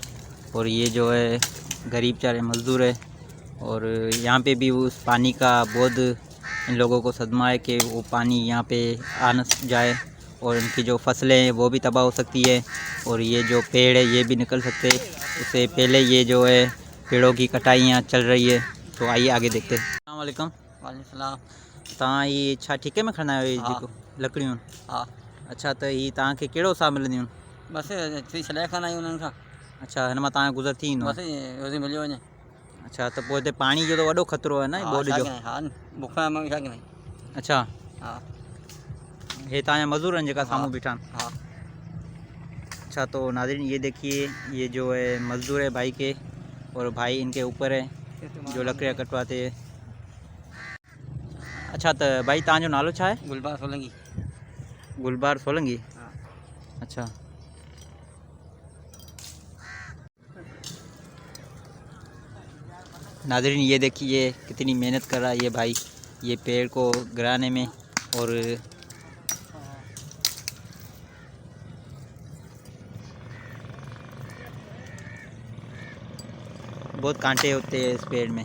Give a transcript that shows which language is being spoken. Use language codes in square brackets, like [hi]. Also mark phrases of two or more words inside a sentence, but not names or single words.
[ur] اور یہ جو ہے غریب بیچارے مزدور ہے اور یہاں پہ بھی اس پانی کا بہت ان لوگوں کو صدمہ ہے کہ وہ پانی یہاں پہ آ نہ جائے اور ان کی جو فصلیں ہیں وہ بھی تباہ ہو سکتی ہے اور یہ جو پیڑ ہے یہ بھی نکل سکتے ہیں. اس سے پہلے یہ جو ہے پیڑوں کی کٹائی یہاں چل رہی ہے. تو آئیے آگے دیکھتے ہیں. [ar] السلام عليكم. وعليكم السلام. [sd] तव्हां ये छा ठीके में खणंदा आहियो हाँ। जेको लकड़ियूं? हाँ अच्छा, त हीअ तव्हांखे कहिड़ो हिसाब मिलंदियूं? बस थी छॾाए खणंदा आहियूं उन्हनि खां। अच्छा, हिन मां तव्हांजो गुज़र थी वेंदो? बस रोज़ी मिली वञे। अच्छा, त पोइ हिते पाणी जो त वॾो ख़तरो आहे न हाँ बोड छा जो? कयूं, हाँ बुख में छा कयूं। अच्छा हाँ हे तव्हांजा मज़दूर आहिनि जेका साम्हूं हाँ। बीठा आहिनि। हाँ [ur] اچھا تو ناظرین یہ دیکھیے یہ جو ہے مزدور ہے بھائی کے، اور بھائی ان کے اوپر ہے جو لکڑیاں کٹواتے ہیں. [sd] अच्छा तो भाई तव्हांजो नालो छा आहे? गुलबाग सोलंकी। गुलबार सोलंकी। हाँ [ur] اچھا ناظرین یہ دیکھیے کتنی محنت کر رہا ہے یہ بھائی یہ پیڑ کو گرانے میں. اور بہت کانٹے ہوتے ہیں اس پیڑ میں.